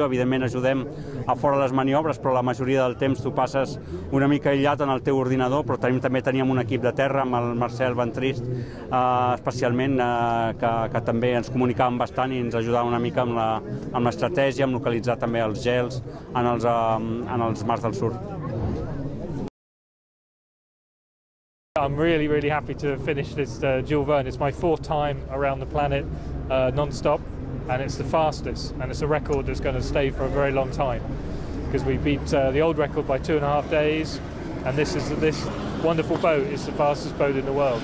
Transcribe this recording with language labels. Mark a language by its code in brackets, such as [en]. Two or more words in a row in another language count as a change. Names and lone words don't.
[ca] Evidentment ajudem a fora les maniobres, però la majoria del temps tu passes una mica aïllat en el teu ordinador, però també teníem un equip de terra amb el Marcel Ventrist, especialment, que també ens comunicàvem bastant i ens ajudava una mica amb l'estratègia, amb localitzar també els gels en els mars del sud. [en] I'm really happy to finish this Jules Verne. It's my 4th time around the planet non-stop, and it's the fastest, and it's a record that's going to stay for a very long time because we beat the old record by 2.5 days, and this wonderful boat is the fastest boat in the world.